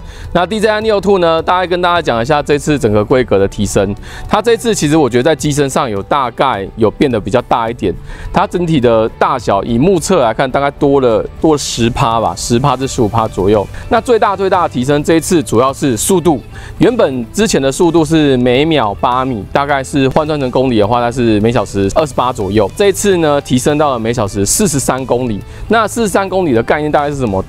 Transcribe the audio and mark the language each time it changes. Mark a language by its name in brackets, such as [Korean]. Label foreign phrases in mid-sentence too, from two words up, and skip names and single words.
[Chinese] 那 DJI Neo 2呢，大概跟大家講一下這次整個規格的提升。它這次其實我覺得在機身上大概有變得比較大一點，它整體的大小以目測來看，大概多了10%吧，10%至15%左右。那最大的提升，這一次主要是速度。原本之前的速度是每秒8米，大概是換算成公里的話，它是每小時28左右。這一次呢，提升到每小時43公里，那43公里的概念大概是什麼？